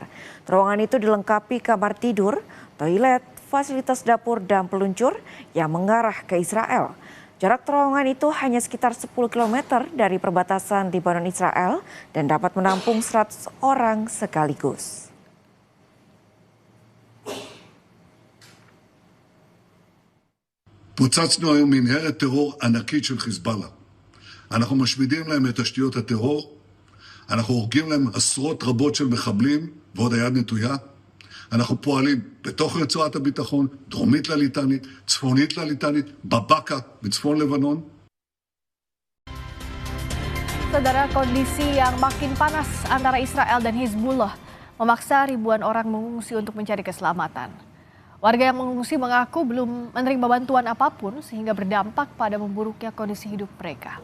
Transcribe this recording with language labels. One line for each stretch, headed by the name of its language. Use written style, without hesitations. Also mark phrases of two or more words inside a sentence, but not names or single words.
Indonesian: Terowongan itu dilengkapi kamar tidur, toilet, fasilitas dapur dan peluncur yang mengarah ke Israel. Jarak terowongan itu hanya sekitar 10 km dari perbatasan Lebanon Israel dan dapat menampung 100 orang sekaligus.
Hebrew: פוצצנו היום מנהרת טרור ענקית של חיזבאללה. אנחנו משמידים להם את תשתיות הטרור, אנחנו הורגים להם עשרות רבות של מחבלים ועוד היד נטויה. אנחנו פועלים בתוך רצועת הביטחון, דרומית לליטנית, צפונית לליטנית, בבקה, בצפון לבנון.
Indonesian: Saudara, kondisi yang makin panas antara Israel dan Hizbullah memaksa ribuan orang mengungsi untuk mencari keselamatan. Warga yang mengungsi mengaku belum menerima bantuan apapun sehingga berdampak pada memburuknya kondisi hidup mereka.